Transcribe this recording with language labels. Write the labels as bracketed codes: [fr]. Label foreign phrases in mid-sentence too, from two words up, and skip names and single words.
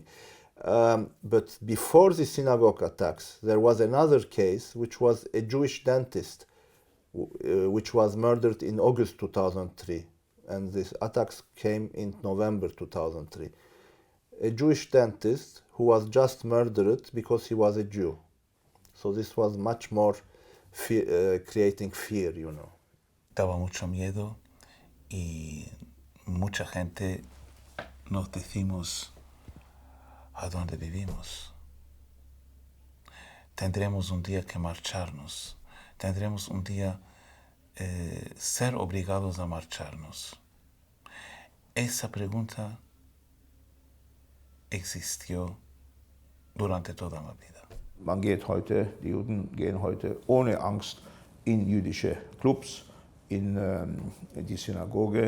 [en] But before the synagogue attacks, there was another case, which was a Jewish dentist, which was murdered in August 2003, and these attacks came in November 2003. A Jewish dentist who was just murdered because he was a Jew. So this was much more creating fear, you know. [es] Daba mucho miedo y mucha gente nos decimos a dónde vivimos. Tendremos un día que marcharnos. Tendremos un día ser obligados a marcharnos. Esa pregunta existió durante toda la vida. [de] Die Juden gehen heute ohne Angst in jüdische Clubs, in die Synagoge.